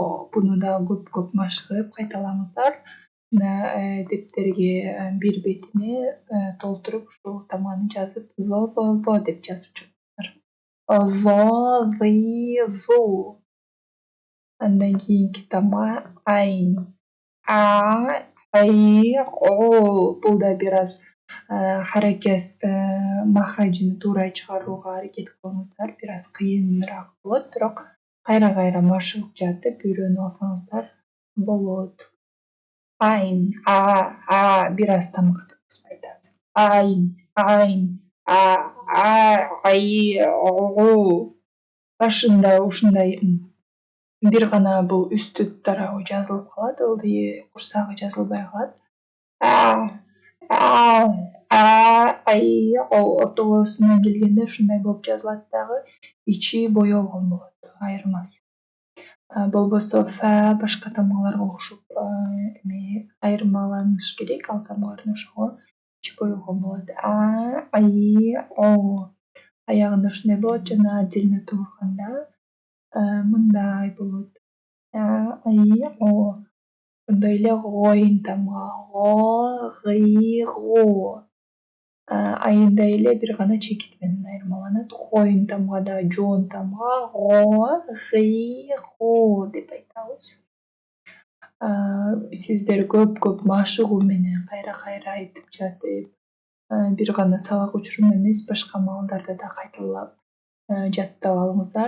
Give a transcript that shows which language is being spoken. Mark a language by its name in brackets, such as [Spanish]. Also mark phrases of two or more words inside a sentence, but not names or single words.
[Uzbek] Buni da ko'p mashq qilib qaytalamizlar. Daftarga bir betini to'ldirib shu tamg'ani yozib zo deb yozib chiqinglar. Zo, zi, zu. Undan keyingi tamg'a ayn. A, i, o. Bunda biroz harakat mahrajini to'g'ri chiqarishga harakat qilinglar. Biroz qiyinroq bo'ladi, biroq qayra mashq qilib o'rganib olsangizlar bo'ladi. Ayn, a, biroz tamg'a qisib aytasiz. Ayn, a, i, o. Shunday bir g'ana bu usti tarafı yozilib qoladi, oldi qursog'i yozilmay qoladi. O'rtasidan kelganda shunday bo'lib yoziladi dag'i, ichi bo'yalgan bo'ladi, ayirmasi. Bo'lmasa fa boshqa tamg'alarga o'xshab ayirmalanishi kerak, al tamg'alarni o'sha ichi bo'yalgan bo'ladi. A, i, o. Oyog'ida shunday bo'ladi, jana отдельно turganda bunday bo'ladi. A, i, o. Bundaylar g'oyin tamg'a. G'o, g'i, g'o. Ayndaylar bir g'ana chekit bilan ayirmalanadi. G'oyin tamg'ada jon tamg'a. G'o, g'i, g'o deb aytamiz. Sizlar ko'p mashq bilan qayra aytib jatib, bir g'ana saboq uchun emas, boshqa ma'nolarda da qaytalab jatib olinglar.